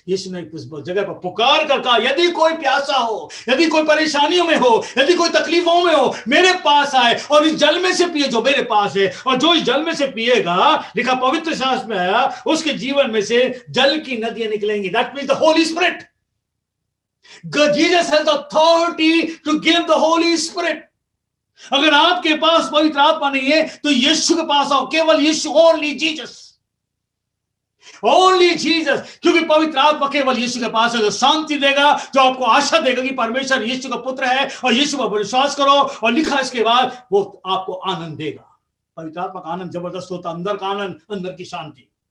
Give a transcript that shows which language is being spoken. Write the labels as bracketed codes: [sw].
[hi] यीशु ने उस जगह पर पुकार कर कहा, यदि कोई प्यासा हो, यदि कोई परेशानियों में हो, यदि कोई तकलीफों में हो, मेरे पास आए और इस जल में से पिए जो मेरे पास है। और जो इस जल में से पिएगा, लिखा पवित्र शास्त्र में आया, उसके जीवन में से जल की नदियां निकलेंगी। [en] That means the Holy Spirit. Jesus has the authority to give the Holy Spirit. [hi] अगर आपके पास पवित्र आत्मा नहीं है तो यीशु के पास आओ, केवल यीशु, [en] Only Jesus, only Jesus. [hi] क्योंकि पवित्र आत्मा केवल यीशु के पास है, जो शांति देगा, जो आपको आशा देगा कि परमेश्वर यीशु का पुत्र है और यीशु पर विश्वास करो। और लिखा इसके बाद वो आपको आनंद देगा। पवित्र आत्मा का आनंद जबरदस्त होता, अंदर का आनंद, अंदर की शांति।